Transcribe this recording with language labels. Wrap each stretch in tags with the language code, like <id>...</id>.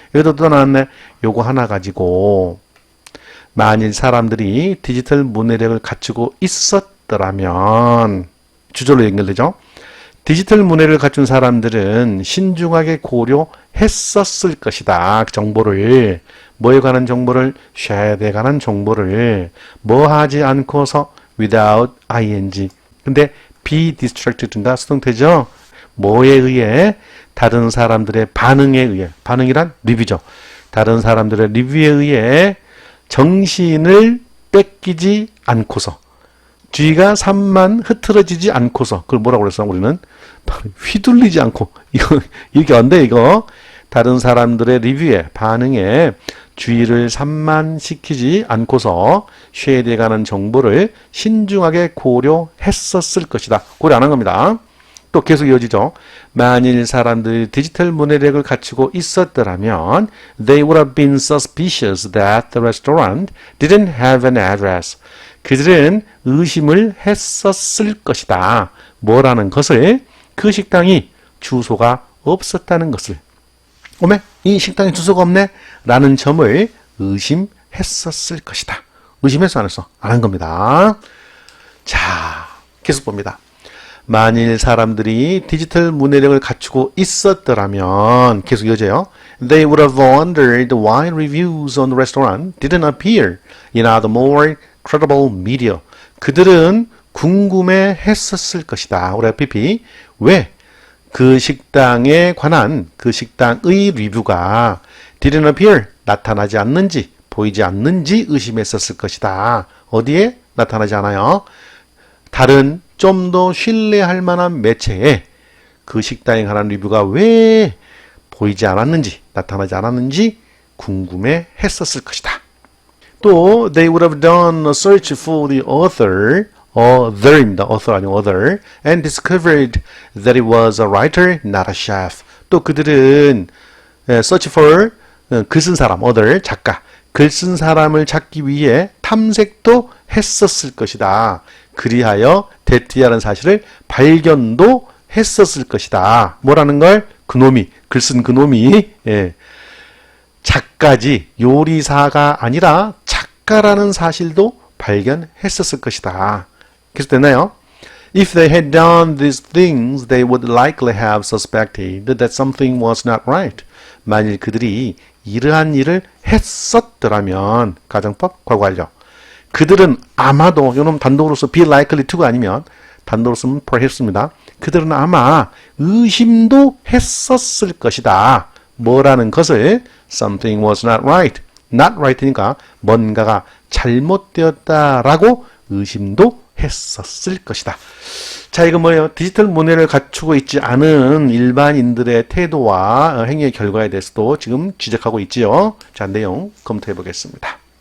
<ko>여기도 또 나왔네. 요거 하나 가지고 만일 사람들이 디지털 문해력을 갖추고 있었더라면 주절로 연결되죠. 디지털 문해를 갖춘 사람들은 신중하게 고려했었을 것이다. 정보를, 뭐에 관한 정보를, 쉐드에 관한 정보를 뭐 하지 않고서 without ing. 근데 be distracted인가 수동태죠. 뭐에 의해? 다른 사람들의 반응에 의해. 반응이란 리뷰죠. 다른 사람들의 리뷰에 의해 정신을 뺏기지 않고서, 쥐가 산만 흐트러지지 않고서, 그걸 뭐라고 그랬어 우리는? 휘둘리지 않고. 이게 안 돼, 이거. 다른 사람들의 리뷰에, 반응에 주의를 산만시키지 않고서 쉐드에 관한 정보를 신중하게 고려했었을 것이다. 고려 안 한 겁니다. 또 계속 이어지죠. 만일 사람들이 디지털 문해력을 갖추고 있었더라면</ko> <en>they would have been suspicious that the restaurant didn't have an address.</en> <ko>그들은 의심을 했었을 것이다. 뭐라는 것을? 그 식당이 주소가 없었다는 것을. 오메, 이 식당에 주소가 없네? 라는 점을 의심했었을 것이다. 의심했어, 안 했어? 안 한 겁니다. 자, 계속 봅니다. 만일 사람들이 디지털 문해력을 갖추고 있었더라면 계속 이어져요.</ko> <en>They would have wondered why reviews on the restaurant didn't appear in other more credible media.</en> <ko>그들은 궁금해했었을 것이다. 우리 PP 왜 그 식당에 관한 그 식당의 리뷰가</ko> <en>didn't appear</en> <ko>나타나지 않는지 보이지 않는지 의심했었을 것이다. 어디에 나타나지 않아요? 다른 좀 더 신뢰할 만한 매체에 그 식당에 관한 리뷰가 왜 보이지 않았는지 나타나지 않았는지 궁금해 했었을 것이다. 또</ko> <en>they would have done a search for the author입니다. author</en> <ko>아니고</ko> <en>other and discovered that it was a writer, not a chef.</en> <ko>또 그들은 search for 글 쓴 사람, other 작가, 글 쓴 사람을 찾기 위해 탐색도 했었을 것이다. 그리하여 대티하는 사실을 발견도 했었을 것이다. 뭐라는 걸? 그놈이, 글 쓴 그놈이 작가지 요리사가 아니라 작가라는 사실도 발견했었을 것이다. 그래서 됐나요?</ko> <en>If they had done these things, they would likely have suspected that something was not right.</en> <ko>만일 그들이 이러한 일을 했었더라면 가정법 과거 완료. 그들은 아마도 이놈 단독으로서</ko> <en>be likely to</en> <ko>가 아니면 단독으로 쓰면 perhaps입니다. 그들은 아마 의심도 했었을 것이다. 뭐라는 것을</ko> <en>something was not right. not right</en> <ko>니까 뭔가가 잘못되었다라고 의심도 했었을 것이다. 자, 이거 뭐예요? 디지털 문해를 갖추고 있지 않은 일반인들의 태도와 행위의 결과에 대해서도 지금 지적하고 있지요. 자, 내용 검토해 보겠습니다.</ko>